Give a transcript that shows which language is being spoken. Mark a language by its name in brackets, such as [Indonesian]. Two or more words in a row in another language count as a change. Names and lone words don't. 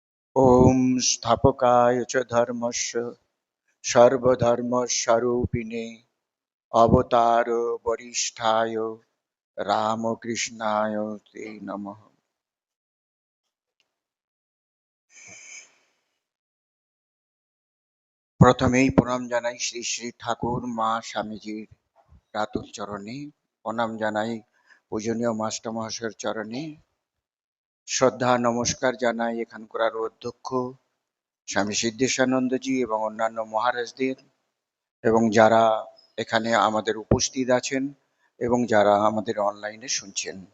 [Sanskrit] ॐ स्थापकाय च धर्मस्य सर्वधर्मस्वरूपिणे अवतार वरिष्ठाय रामकृष्णाय ते नमः। [Bangla] প্রথমেই প্রণাম জানাই শ্রী শ্রী ঠাকুর মা স্বামীজির রাতুল চরণে, প্রণাম জানাই পূজনীয় মাস্টার মহাশয়ের চরণে, শ্রদ্ধা নমস্কার জানাই এখানকার অধ্যক্ষ স্বামী সিদ্ধেশানন্দজি এবং অন্যান্য মহারাজদের, এবং যারা এখানে আমাদের উপস্থিত আছেন এবং যারা আমাদের অনলাইনে শুনছেন।